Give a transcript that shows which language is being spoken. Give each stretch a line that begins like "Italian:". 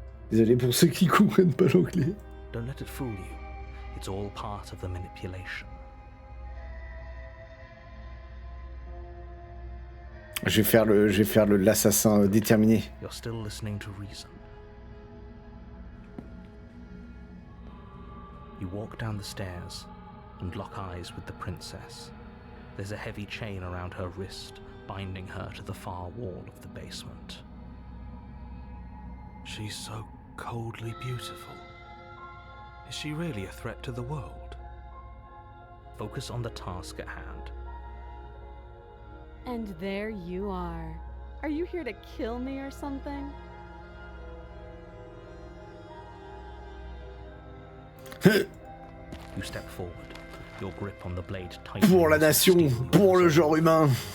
French: Désolé pour ceux qui comprennent pas l'anglais.
English: Don't let it fool you. It's all part of the manipulation.
French: Je vais faire l'assassin déterminé.
English: You're still listening to reason. You walk down the stairs and lock eyes with the princess. There's a heavy chain around her wrist, binding her to the far wall of the basement. She's so coldly beautiful. Is she really a threat to the world? Focus on the task at hand. And there you are. Are you here to kill me or something? You step forward, your grip on the blade tightening.
French: Pour la nation, pour le genre humain.